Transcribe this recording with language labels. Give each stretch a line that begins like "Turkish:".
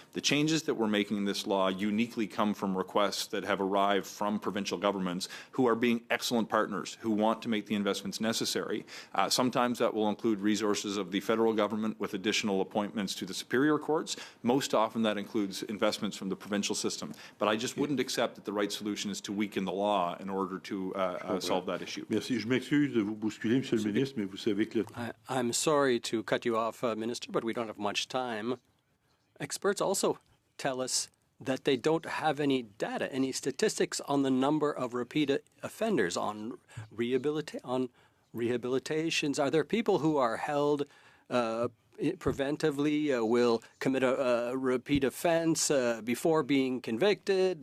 English: The changes that we're making in this law uniquely come from requests that have arrived from provincial governments who are being excellent partners, who want to make the investments necessary. Sometimes that will include resources of the federal government with additional appointments to the superior courts. Most often that includes investments from the provincial system. But I just wouldn't accept that the right solution is to weaken the law in order to solve that issue.
French: Merci. Je m'excuse de vous bousculer, Monsieur le Ministre, mais vous savez que
English: I'm sorry to cut you off, Minister, but we don't have much time. Experts also tell us that they don't have any data, any statistics on the number of repeat offenders, on rehabilitations. Are there people who are held preventively, will commit a repeat offense before being convicted?